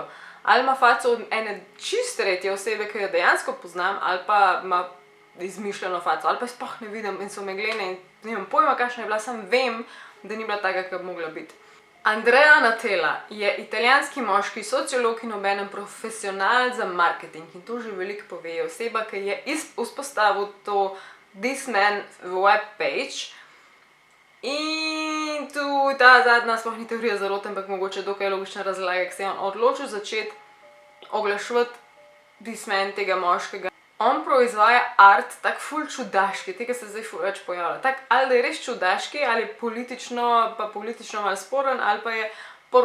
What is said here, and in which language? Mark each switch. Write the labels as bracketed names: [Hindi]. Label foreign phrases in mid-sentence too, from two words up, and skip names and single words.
[Slovenian] Ali ima faco od ene čisto tretje osebe, ki jo dejansko poznam, ali pa ima izmišljeno faco, ali pa sploh ne vidim in so meglene in nimam pojma, kakšna je bila, sam vem, da ni bila taka, kot bi mogla biti. Andrea Natella je italijanski moški sociolog in obenem profesionalec za marketing in to že veliko pove. Oseba, ki je vzpostavil to This Man [English] web page [Slovenian] in tu ta zadnja sploh ni teorija zarote, ampak mogoče dokaj logična razlaga, ker se je on odločil začeti oglaševati This Man tega moškega. On proizvaja art tak ful čudaški, tega se zdaj ful več pojavlja. Tak, ali da je res čudaški, ali je politično malo sporen, ali pa je pornografija.